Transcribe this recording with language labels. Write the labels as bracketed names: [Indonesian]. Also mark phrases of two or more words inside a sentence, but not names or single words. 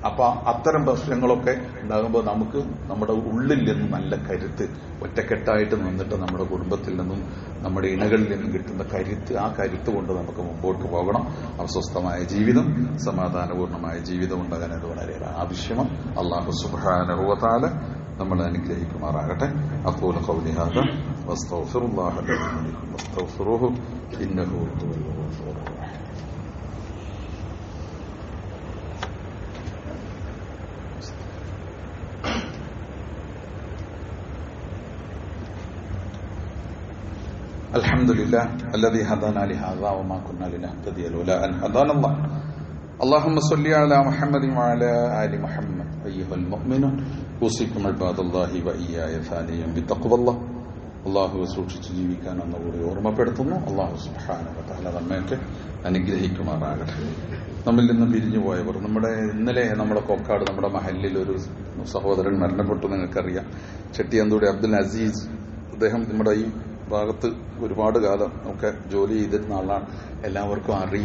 [Malayalam] അപ്പൊ അത്തരം പ്രശ്നങ്ങളൊക്കെ ഉണ്ടാകുമ്പോൾ നമുക്ക് നമ്മുടെ ഉള്ളിൽ നിന്ന് നല്ല കരുത്ത്, ഒറ്റക്കെട്ടായിട്ട് നിന്നിട്ട് നമ്മുടെ കുടുംബത്തിൽ നിന്നും നമ്മുടെ ഇണകളിൽ നിന്നും കിട്ടുന്ന കരുത്ത്, ആ കരുത്ത് കൊണ്ട് നമുക്ക് മുമ്പോട്ട് പോകണം. അസ്വസ്ഥമായ ജീവിതം, സമാധാനപൂർണമായ ജീവിതം ഉണ്ടാകാൻ അത് വളരെ ആവശ്യമാണ്. [Arabic] الله سبحانه وتعالى [Malayalam] നമ്മളെ അനുഗ്രഹിക്കുമാറാകട്ടെ. [Arabic] أقول قولي هذا وأستغفر الله لي ولكم واستغفروه إنه هو الغفور الرحيم. الحمد لله الذي هدانا لهذا وما كنا لنهتدي لولا أن هدانا الله. اللهم صل على محمد وعلى آل محمد. أيها المؤمنون أوصيكم عباد الله وإياي ثانيا بتقوى الله. [Malayalam] അള്ളാഹു സൂക്ഷിച്ച് ജീവിക്കാൻ ഒന്നുകൂടി ഓർമ്മപ്പെടുത്തുന്നു. [Arabic] الله سبحانه وتعالى [Malayalam] നമ്മയൊക്കെ അനുഗ്രഹിക്കുമാറാകട്ടെ. നമ്മിൽ നിന്ന് പിരിഞ്ഞു പോയവർ, ഇന്നലെ നമ്മുടെ കൊക്കാട് നമ്മുടെ മഹല്ലിൽ ഒരു സഹോദരൻ മരണപ്പെട്ടു. നിങ്ങൾക്കറിയാം, ചെട്ടിയന്തൂടി അബ്ദുൽ അസീസ്. അദ്ദേഹം നമ്മുടെ ഈ ഭാഗത്ത് ഒരുപാട് കാലം ഒക്കെ ജോലി ചെയ്തിരുന്ന ആളാണ്, എല്ലാവർക്കും അറിയാം.